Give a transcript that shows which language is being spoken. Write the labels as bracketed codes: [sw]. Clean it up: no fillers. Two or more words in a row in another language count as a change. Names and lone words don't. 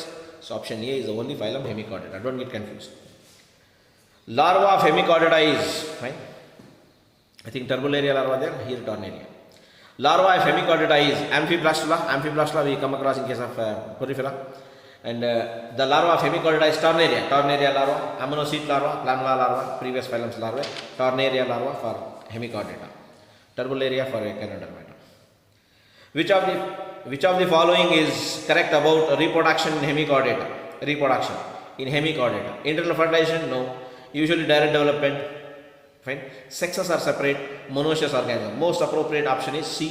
[en] So option A is the only phylum Hemichordata. Don't get confused. Larva of Hemichordata is fine. I think Turbularia larva there. Here Tornaria. Larva of Hemichordata is Amphiblastula. Amphiblastula we come across in case of Porifera. And the larva of Hemichordata is Tornaria. Tornaria larva, Ammonocete larva, Lamella larva, previous phylums larvae. Tornaria larva for Hemichordata. Turbularia for Echinodermata. Which of the following is correct about reproduction in Hemichordata? Reproduction in Hemichordata. Internal fertilization? No. Usually direct development. Fine. Sexes are separate, monoecious organism. Most appropriate option is C.